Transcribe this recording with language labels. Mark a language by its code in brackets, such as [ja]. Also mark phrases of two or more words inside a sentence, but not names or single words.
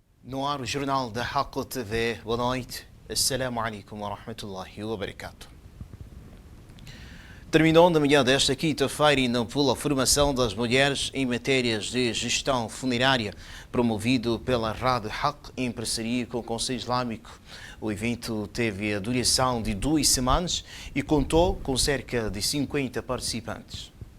[pt] No ar o jornal da Haqq TV. Boa noite. [ar] السلام عليكم ورحمة الله وبركاته. [pt] Terminou na manhã desta quinta-feira em Nampula a formação das mulheres em matérias de gestão funerária, promovido pela Rádio Haqq em parceria com o Conselho Islâmico. O evento teve a duração de 2 semanas e contou com cerca de 50 participantes.